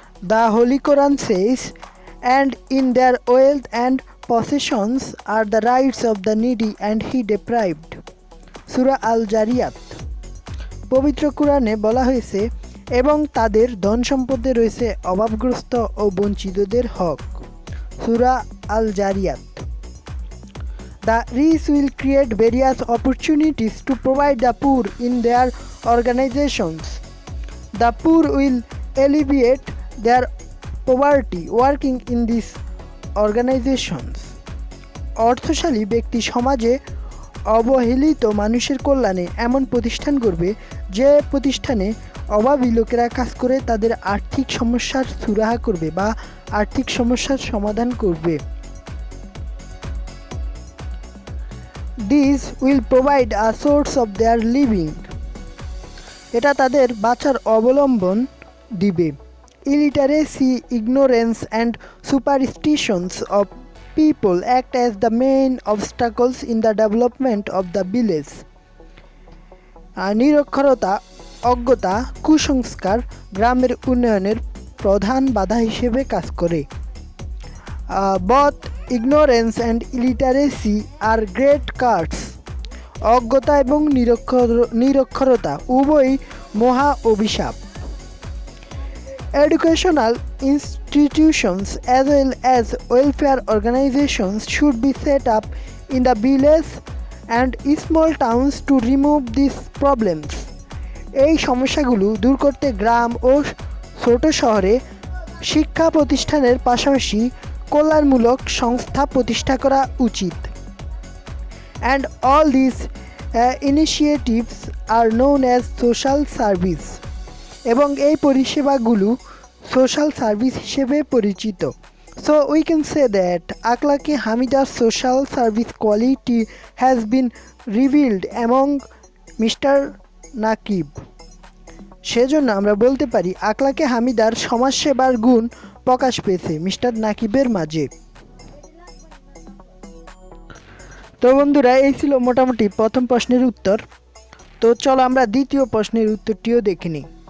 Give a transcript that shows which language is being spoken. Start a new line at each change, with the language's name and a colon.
English: The Holy Quran says, and in their wealth and possessions are the rights of the needy and he deprived.
Bangla: সূরা আল জারিয়াত। পবিত্র কুরআনে বলা হয়েছে, এবং তাদের ধন সম্পদে রয়েছে অভাবগ্রস্ত ও বঞ্চিতদের হক। সূরা আল জারিয়াত।
English: The rich will create various opportunities to provide the poor in their organizations. The poor will alleviate their poverty working in these organizations.
Bangla: অর্থশালী ব্যক্তি সমাজে অবহেলিত মানুষের কল্যাণে এমন প্রতিষ্ঠান করবে যে প্রতিষ্ঠানে অভাবী লোকেরা কাজ করে তাদের আর্থিক সমস্যার সুরাহা করবে বা আর্থিক সমস্যার সমাধান করবে।
English: These will provide a source of their living.
Bangla: এটা তাদের বাঁচার অবলম্বন দিবে।
English: Illiteracy, ignorance and superstitions of people act as the main obstacles in the development of the village.
Bangla: নিরক্ষরতা, অজ্ঞতা, কুসংস্কার গ্রামের উন্নয়নের প্রধান বাধা হিসেবে কাজ করে।
English: Both ignorance and illiteracy are great curses.
Bangla: অজ্ঞতা এবং নিরক্ষরতা উভয়ই মহা অভিশাপ।
English: Educational institutions as well as welfare organizations should be set up in the village and small towns to remove these problems.
Bangla: এই সমস্যাগুলো দূর করতে গ্রাম ও ছোট শহরে শিক্ষা প্রতিষ্ঠানের পাশাপাশি কল্যাণমূলক সংস্থা প্রতিষ্ঠা করা উচিত।
English: And all these initiatives are known as social service.
Bangla: এবং এই পরিষেবাগুলো সোশ্যাল সার্ভিস হিসেবে পরিচিত।
English: So we can say that Akhlaq-e Hamida's social service quality has been revealed among Mr.
Bangla: Nakib. সেজন্য আমরা বলতে পারি আকলাকে হামিদার সমাজসেবার গুণ প্রকাশ পেয়েছে মিস্টার নাকিবের মাঝে। তো বন্ধুরা, এই ছিল মোটামুটি প্রথম প্রশ্নের উত্তর। তো চলো আমরা দ্বিতীয় প্রশ্নের উত্তরটিও দেখে নিই।